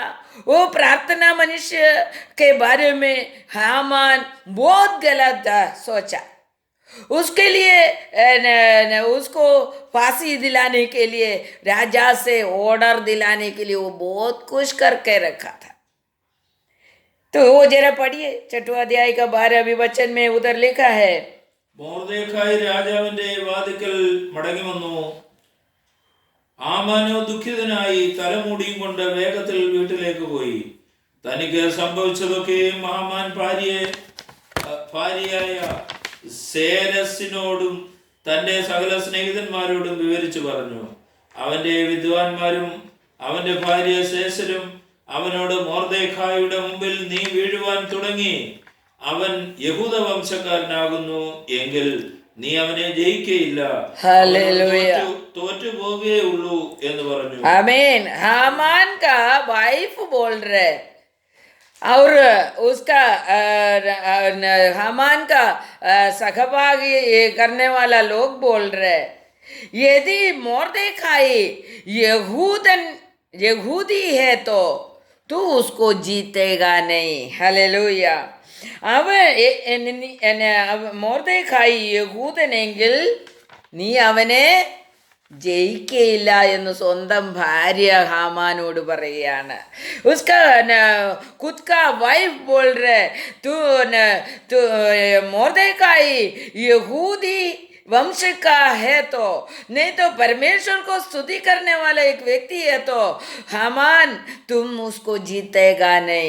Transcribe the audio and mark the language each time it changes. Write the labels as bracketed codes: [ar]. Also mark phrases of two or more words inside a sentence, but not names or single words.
[hi] वो प्रार्थना मनुष्य के बारे में हामान बहुत गलत सोचा. उसके लिए उसको फांसी दिलाने के लिए, राजा से ऑर्डर दिलाने के लिए वो बहुत कुछ करके रखा था. तो वो जरा पढ़िए 6वां अध्याय का 12वीं वचन में उधर लिखा है, [ml] മോർദെഖായി രാജാവിന്റെ വാതിക്കൽ മടങ്ങി വന്നു. ഹാമാനോ ദുഃഖിതനായി തലമുടിയും കൊണ്ട് വേഗത്തിൽ വീട്ടിലേക്ക് പോയി. തനിക്ക് സംഭവിച്ചതൊക്കെയും ഹാമാൻ ഭാര്യയായ സേരസിനോടും തന്റെ സകല സ്നേഹിതന്മാരോടും വിവരിച്ചു പറഞ്ഞു. അവന്റെ വിദ്വാൻമാരും അവന്റെ ഭാര്യ സേസരും അവനോട്, മോർദെഖായിയുടെ മുമ്പിൽ നീ വീഴുവാൻ തുടങ്ങി. അവൻ യഹൂദ വംശക്കാരനാകുന്നു എങ്കിൽ നീ അവനെ ജയിക്കയില്ല, തോറ്റു പോകുകയുള്ളൂ എന്ന് പറഞ്ഞു. [hi] आमीन. हामान का वाइफ बोल रहे, और उसका हामान का सहभागी करने वाला लोग बोल रहे, यदि मोर्देखाई यहूदी है तो तू उसको जीतेगा नहीं. [ml] ഹല്ലേലൂയ. മോർദേഖായി യഹൂദനെങ്കിൽ നീ അവനെ ജയിക്കയില്ല എന്ന് സ്വന്തം ഭാര്യ ഹാമാനോട് പറയുകയാണ്. [hi] ഉസ്കാ खुद का वाइफ बोल रहे तू मोर्देखाई यहूदी वंश का है तो, नहीं तो परमेश्वर को स्तुति करने वाला एक व्यक्ति है तो हामान तुम उसको जीतेगा नहीं.